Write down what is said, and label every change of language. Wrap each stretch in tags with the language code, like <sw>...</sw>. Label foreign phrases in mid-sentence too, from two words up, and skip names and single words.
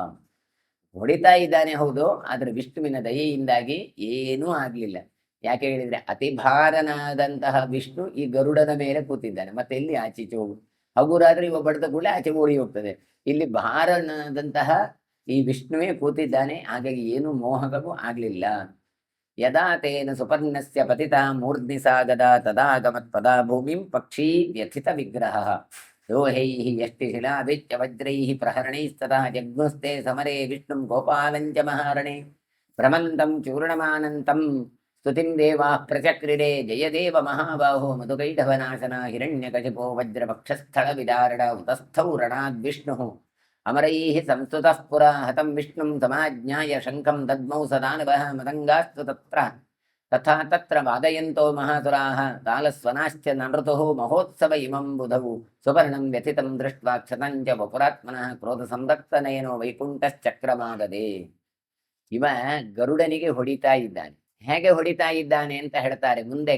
<kn>ಹೊಡಿತಾ ಇದ್ದಾನೆ ಹೌದು, ಆದ್ರೆ ವಿಷ್ಣುವಿನ ದಯೆಯಿಂದಾಗಿ ಏನೂ ಆಗ್ಲಿಲ್ಲ. ಯಾಕೆ ಹೇಳಿದ್ರೆ ಅತಿ ಭಾರನಾದಂತಹ ವಿಷ್ಣು ಈ ಗರುಡನ ಮೇಲೆ ಕೂತಿದ್ದಾನೆ. ಮತ್ತೆ ಎಲ್ಲಿ ಆಚೀಚೆ ಹೋಗು, ಹಗುರಾದ್ರೆ ಇವ ಬಡ್ದ ಕೂಡ ಆಚೆ ಓಡಿ ಹೋಗ್ತದೆ. ಇಲ್ಲಿ ಭಾರನಾದಂತಹ ಈ ವಿಷ್ಣುವೇ ಕೂತಿದ್ದಾನೆ. ಹಾಗಾಗಿ ಏನು ಮೋಹಕವೂ ಆಗ್ಲಿಲ್ಲ.</kn> <sa>ಯದಾ ತೇನ ಸುಪರ್ಣಸ್ಯ ಪತಿತ ಮೂರ್ಧ್ನಿ ಸಾಗದ ತದಾಗಮತ್ ಪದಾ ಭೂಮಿಂ ಪಕ್ಷೀ ವ್ಯಥಿತ ವಿಗ್ರಹ ಲೋಹೈಃ ಯಷ್ಟಿಶಿಲಾಭಿಶ್ಚ ವಜ್ರೈಃ ಪ್ರಹರಣೈಸ್ತತಃ ಜಗ್ಮುಸ್ತೆ ಸಮರೆ ವಿಷ್ಣುಂ ಗೋಪಾಲಂಚ ಮಹಾರಣೆ ಭ್ರಮಂತಂ ಚೂರ್ಣಮಾನಂತಂ ಸ್ತುತಿಂ ದೇವಾಃ ಪ್ರಚಕ್ರಿಡೆ ಜಯದೇವ ಮಹಾಬಾಹೋ ಮಧುಕೈಟಭನಾಶನ ಹಿರಣ್ಯಕಶಿಪೋ ವಜ್ರಪಕ್ಷಸ್ಥಳ ವಿದಾರಣ ಉತಸ್ಥೌ ರಣಾದ್ವಿಷ್ಣುಃ ಅಮರೈಃ ಸಂಸ್ತುತಃ ಪುರಾ ಹತಂ ವಿಷ್ಣುಂ ಸಮಾಜ್ಞಾಯ ಶಂಖಂ ದದ್ಮೌ ಸದಾನವಃ ಮದಂಗಾಸ್ತು ತಥಾ ತತ್ರ ವಾದಯಂತೋ ಮಹಾಸುರಾಃ ತಾಲಸ್ವನಾಶ್ಚ ನೃತುಃ ಮಹೋತ್ಸವ ಇಮಂ ಬುಧವು ಸುಪರ್ಣಂ ವ್ಯಥಿತಂ ದೃಷ್ಟ್ವಾ ಕ್ಷತಂಚ ವಪುರಾತ್ಮನಃ ಕ್ರೋಧ ಸಂರಕ್ತನಯನೋ ವೈಕುಂಠಶ್ಚಕ್ರಮಾಗದೆ.</sa> <kn>ಇವ ಗರುಡನಿಗೆ ಹೊಡಿತಾ ಇದ್ದಾನೆ. ಹೇಗೆ ಹೊಡಿತಾ ಇದ್ದಾನೆ ಅಂತ ಹೇಳ್ತಾರೆ ಮುಂದೆ.</kn>